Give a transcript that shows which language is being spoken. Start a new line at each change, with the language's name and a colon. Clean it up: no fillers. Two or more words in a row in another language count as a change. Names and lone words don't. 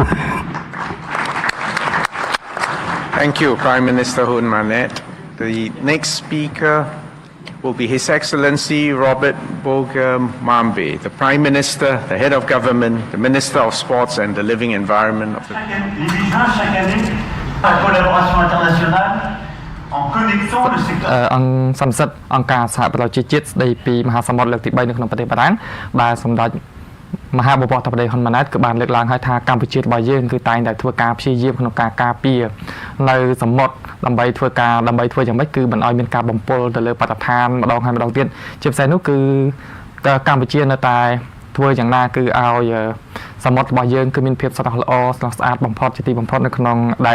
English: Thank you, Prime Minister Hun Manet. The next speaker will be His Excellency Robert Bogum Mambe, the Prime Minister, the Head of Government, the Minister of Sports and the Living Environment of the...
French: Chaque année, la collaboration internationale en connexion le secteur
Khmer: អង្គសន្និសីទអង្គការសហប្រជាជាតិស្ដីពីមហាសមុទ្រលើកទី3នៅក្នុងប្រទេសបារាំងដែលសម្ដេចមហាបវរធហ៊ុនម៉ាណែតគឺបានលើកឡើងឲ្យថាកម្ពុជារបស់យើងគឺតែងតែធ្វើការព្យាយាមក្នុងការការពារនៅសមុទ្រដើម្បីធ្វើយ៉ាងម៉េចគឺមិនឲ្យមានការបំពុលទៅលើបរិស្ថានម្ដងហើយម្ដងទៀតជាពិសេសនោះគឺកម្ពុជានៅតែធ្វើយ៉ាងណាគឺឲ្យសមុទ្ររបស់យើងគឺមានភាពស្រស់ល្អស្រស់ស្អាតបំផុតជាទីបំផុតនៅក្នុងដែល